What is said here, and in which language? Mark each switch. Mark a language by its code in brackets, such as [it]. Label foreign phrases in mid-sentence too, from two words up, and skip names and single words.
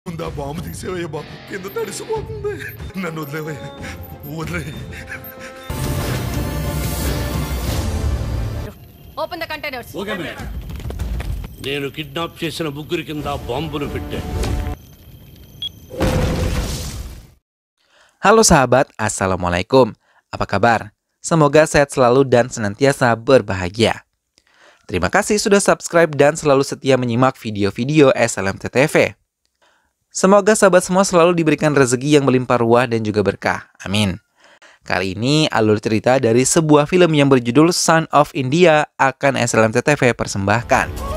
[te] ముందా బాంబు తీసేవయ్య బాబు కింద తడిసిపోతుంది నన్ను వదిలేవయ్య వదిలే [en] Open the containers. Okay madam. [te] నేను కిడ్నాప్ చేసిన ముగ్గురి కింద బాంబులు పెట్టాను. [id] Halo sahabat, Assalamualaikum. Apa kabar? Semoga sehat selalu dan senantiasa berbahagia. Terima kasih sudah subscribe dan selalu setia menyimak video-video SLMT TV. Semoga sahabat semua selalu diberikan rezeki yang melimpah ruah dan juga berkah. Amin. Kali ini alur cerita dari sebuah film yang berjudul Son of India akan SLMT TV persembahkan.